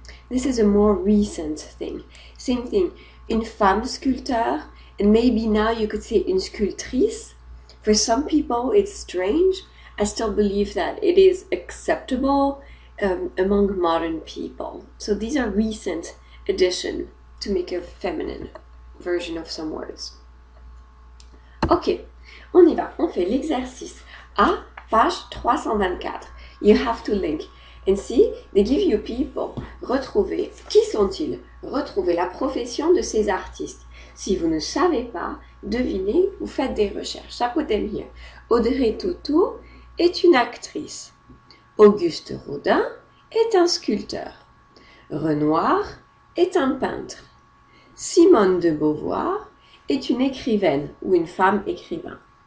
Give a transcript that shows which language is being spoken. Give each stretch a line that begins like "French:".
English: This is a more recent thing. Same thing,
French: une femme sculpteur,
English: and maybe now you could say
French: une sculptrice.
English: For some people it's strange. I still believe that it is acceptable among modern people. So these are recent additions to make a feminine version of some words.
French: Ok, on y va. On fait l'exercice A, page 324.
English: You have to link. And see, they give you people.
French: Retrouver. Qui sont-ils? Retrouver la profession de ces artistes. Si vous ne savez pas, devinez, vous faites des recherches.
English: I put them here.
French: Audrey Tautou est une actrice. Auguste Rodin est un sculpteur. Renoir est un peintre. Simone de Beauvoir est une écrivaine ou une femme écrivain.